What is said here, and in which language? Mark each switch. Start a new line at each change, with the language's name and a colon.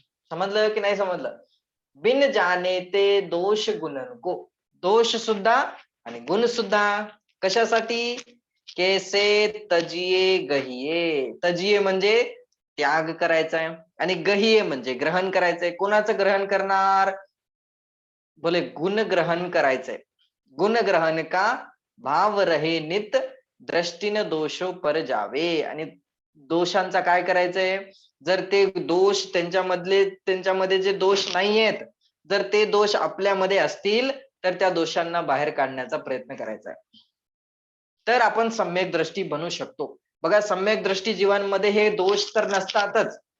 Marathi: समजलं की नाही समजलं?
Hindi: बिन जाने ते दोष गुणन को.
Marathi: दोष सुद्धा आणि गुण सुद्धा. कशासाठी?
Hindi: कैसे तजिए गहिये.
Marathi: तजिए म्हणजे त्याग करायचा आहे आणि गहिये म्हणजे ग्रहण करायचंय. कोणाचं ग्रहण करणार? बोले गुण ग्रहण करायचंय.
Hindi: गुण ग्रहण का भाव रहे नित दृष्टीन दोषो पर जावे.
Marathi: आणि दोषांचा काय करायचंय? जर ते दोष त्यांच्यामध्ये जे दोष नाहीयेत, जर ते दोष आपल्यामध्ये असतील तर त्या दोषांना बाहेर काढण्याचा प्रयत्न करायचा आहे. तर आपण सम्यक दृष्टी बनू शकतो. बघा सम्यक दृष्टी जीवनामध्ये हे दोष तर नसतातच.